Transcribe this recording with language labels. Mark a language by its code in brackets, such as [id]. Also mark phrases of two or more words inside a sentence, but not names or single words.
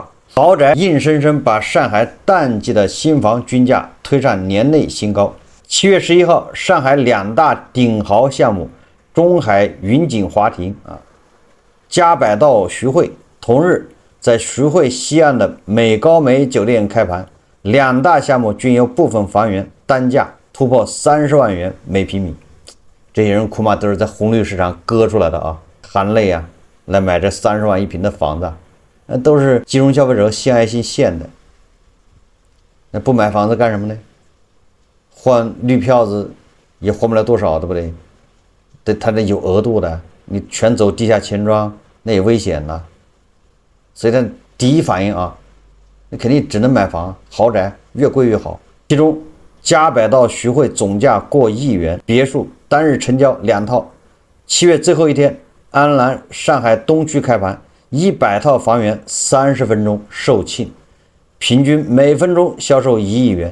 [zh] 豪宅硬生生把上海淡季的新房均價推上年內新高。7月11號，上海2大頂豪項目中海雲景華庭啊，嘉百道徐匯同日在徐匯西岸的美高梅酒店開盤，兩大項目均有部分房源單價突破30萬元每平米。這些人恐怕都是在紅綠市場割出來的啊，含淚啊來買這30萬一平的房子，那都是金融消費者献愛心獻的。那不買房子幹什麼呢？換綠票子也换不了多少，对不对？对，它这有額度的，你全走地下錢莊那也危險了。所以他第一反應啊，你肯定只能買房，豪宅越貴越好。其中嘉百道徐匯總價過億元別墅單日成交2套。7月最後一天，安瀾上海東區開盤，100套房源30分鐘售罄，平均每分鐘銷售1億元。